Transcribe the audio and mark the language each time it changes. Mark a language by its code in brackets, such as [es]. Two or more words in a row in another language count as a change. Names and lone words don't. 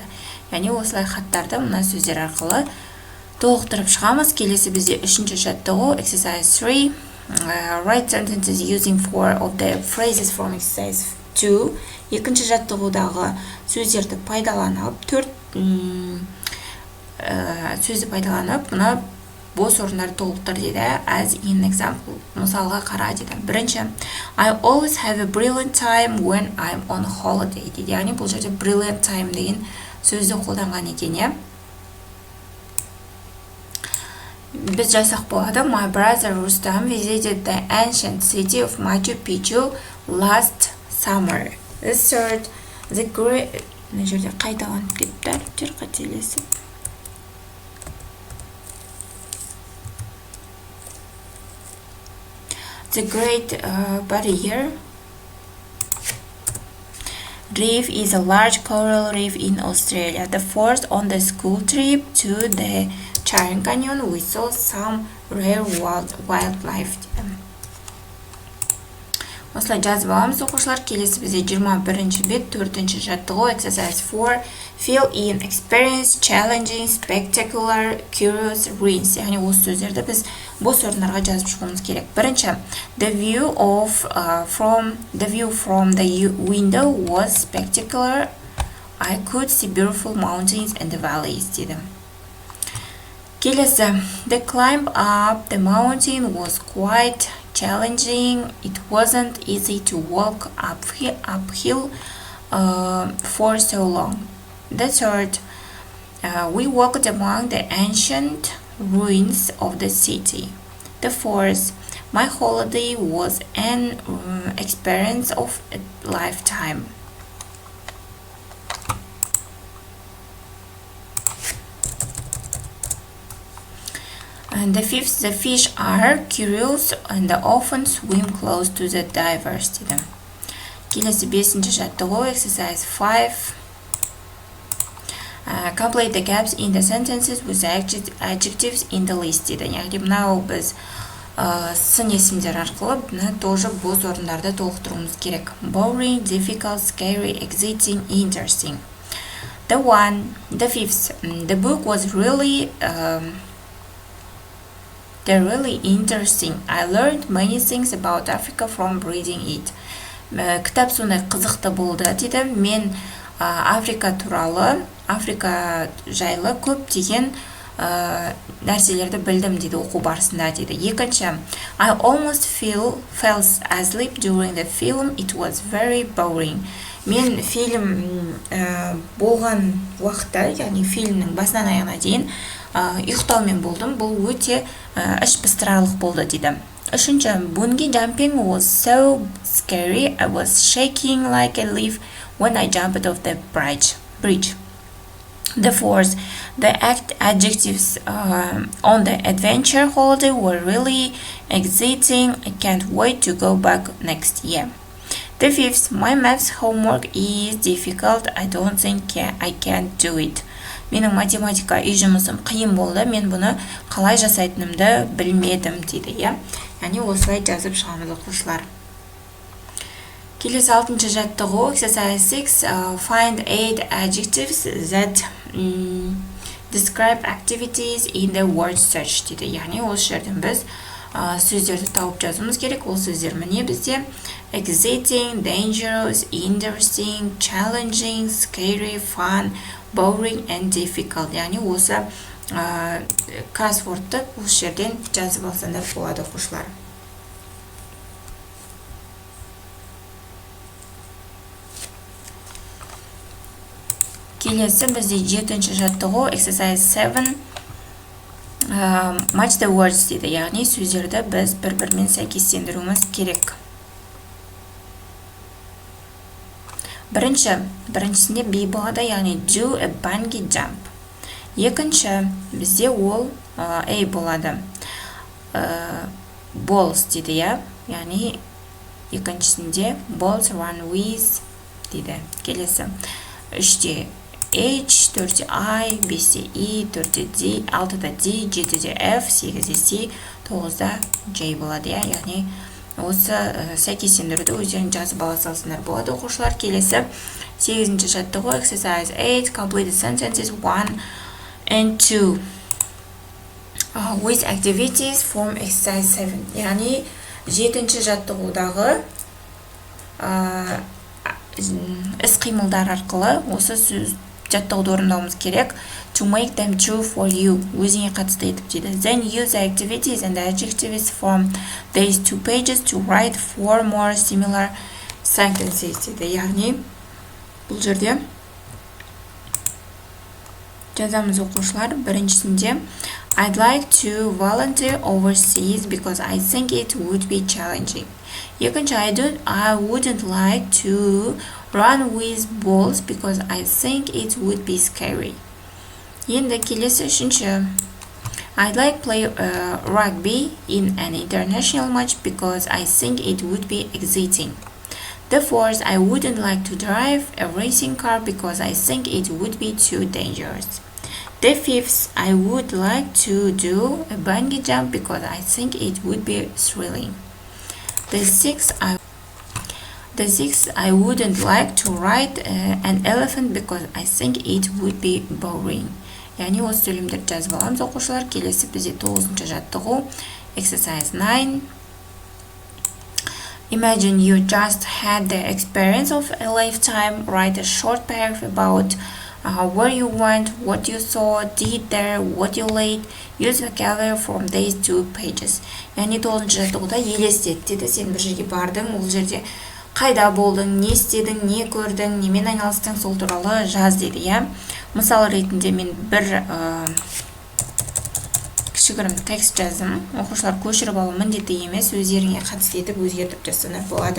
[kk] Яғни осылай хаттарды мына сөздер арқылы толықтырып шығамыз. Келесі бізде үшінші жаттығу exercise 3. [en] Write sentences using 4 of the phrases from exercise 2. [kk] Екінші жаттығудағы сөздерді пайдаланып, 4 сөзді пайдаланып, мұна бос орындарды толықтыр дейді. [en] As in example, [kk] мысалға қара дейді. Бірінші, [en] I always have a brilliant time when I'm on holiday дейді. [kk] Яғни бұл жерде [en] brilliant time [kk] деген сөзді қолданған екен, Біз жазсақ болады. [en] My brother Rustam visited the ancient city of Machu Picchu last summer. The third, the great... [kk] Мына жерде қайталанып кетті, әріптер қателесіп. [en] The Great Barrier Reef is a large coral reef in Australia. The fourth, on the school trip to the Charing Canyon, we saw some rare wildlife. [kk] Осылай жазып аламыз оқушылар. Келесі бізде 21-ші бет 4-ші жаттығу [en] exercise 4 fill in experience challenging spectacular curious ruins. [kk] Яғни осы сөздерді біз бос орындарға жазып шығуымыз керек. Бірінші, [en] the view from the window was spectacular. I could see beautiful mountains and the valleys дейді. [kk] Келесі, [en] the climb up the mountain was quite challenging. It wasn't easy to walk uphill for so long. The third, we walked among the ancient ruins of the city. The fourth, my holiday was an experience of a lifetime. And the fifth, the fish are curious and often swim close to the divers дейді. [kk] Келесі 5-ші жаттығу exercise 5. [en] Complete the gaps in the sentences with adjectives in the list дейді. [kk] Яғни мынау біз сын есімдер арқылы тоже бос орындарды толықтыруымыз керек. [en] Boring, difficult, scary, exciting, interesting. The fifth, the book was really interesting. I learned many things about Africa from reading it. [kk] Кітап сондай қызықты болды дейді. Мен Африка жайлы көптеген нәрселерді білдім дейді оқу барысында дейді. Екінші, [en] I almost fell asleep during the film. It was very boring. [kk] Мен фильм болған уақытта, яғни фильмнің басынан аяғына дейін ұйықтаумен болдым. Бұл өте іш пыстырарлық болды дейді. Үшінші, [en] bungee jumping was so scary. I was shaking like a leaf when I jumped off the bridge. The fourth, the adjectives on the adventure holiday were really exciting. I can't wait to go back next year. The fifth, my maths homework is difficult. I don't think I can do it. [kk] Менің математика үй жұмысым қиын болды. Мен бұны қалай жасайтынымды білмедім дейді. Яғни осылай жазып шығамыз оқушылар. Келесі 6-ші жаттығу exercise 6. [en] Find 8 adjectives that describe activities in the word search дейді. [kk] Яғни осы жерден біз сөздерді тауып жазуымыз керек. Ол сөздер міне бізде [en] exciting, dangerous, interesting, challenging, scary, fun, boring and difficult. [kk] Яғни осы кроссвордты осы жерден жазып алсаңдар болады оқушылар. Келесі бізде 7-ші жаттығу exercise 7. [en] Match the words дейді. [kk] Яғни сөздерді біз бір-бірімен сәйкестендіруіміз керек. Біріншісінде be болады, яғни [en] do a bungee jump. [kk] Екінші бізде ол A болады. Balls дейді, яғни екіншісінде [en] balls run with [kk] дейді. Келесі 3-те H, 4-те I, 5-те E, 4-те D, 6-да D, 7-де F, 8-де C, 9-да J болады, яғни осы сәйкестендіруді өздерін жазып ала салсындар болады оқушылар. Келесі 8-ші жаттығу exercise 8. [en] Complete the sentences 1 and 2 with activities from exercise 7. [kk] Яғни 7-ші жаттығудағы іс-қимылдар арқылы осы сөз жаттығуды орындауымыз керек. [en] To make them true for you. [kk] Өзіңе қатысты етіп дейді. [en] Then use the activities and the adjectives from these 2 pages to write 4 more similar sentences дейді. [kk] Яғни бұл жерде жазамыз оқушылар. [en] Біріншісінде I'd like to volunteer overseas because I think it would be challenging. Екінші, I wouldn't like to run with balls because I think it would be scary. [kk] Енді келесі үшінші, [en] I'd like play rugby in an international match because I think it would be exciting. The fourth, I wouldn't like to drive a racing car because I think it would be too dangerous. The fifth, I would like to do a bungee jump because I think it would be thrilling. The sixth, The sixth, I wouldn't like to ride an elephant because I think it would be boring. [kk] яғни осы сөйлемдерді жазып аламыз оқушылар. Келесі бізде 9-шы жаттығу. [en] Exercise 9. Imagine you just had the experience of a lifetime. Write a short paragraph about where you went, what you saw, did there, what you ate. Use vocabulary from these 2 pages. [kk] яғни 9-шы жаттығуда елестет деді. Сен бір жерге бардың, ол жерде қайда болдың, не істедің, не көрдің, немен айналыстың, сол туралы жаз деді, иә. Мысал ретінде мен бір кішігірім текст жаздым. Оқушылар көшіріп алу міндетті емес, өздеріңе қатысты етіп өзгертіп жазсаңыз болады.